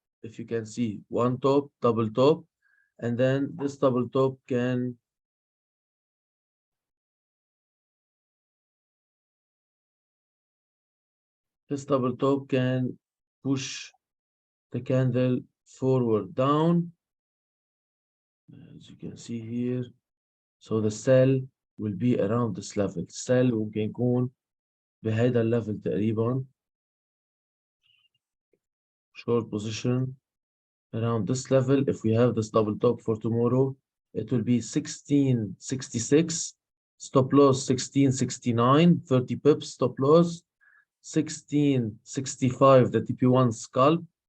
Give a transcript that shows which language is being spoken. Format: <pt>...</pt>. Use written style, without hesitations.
<en>If you can see one top, double top, and then this double top can push the candle forward down, as you can see here. So the sell will be around this level.</en> <ar>Sell ممكن يكون بهذا الليفل تقريبا.</ar> <en>Short position around this level. If we have this double top for tomorrow, it will be 1666. Stop loss 1669, 30 pips stop loss. 1665, the TP1 scalp.</en>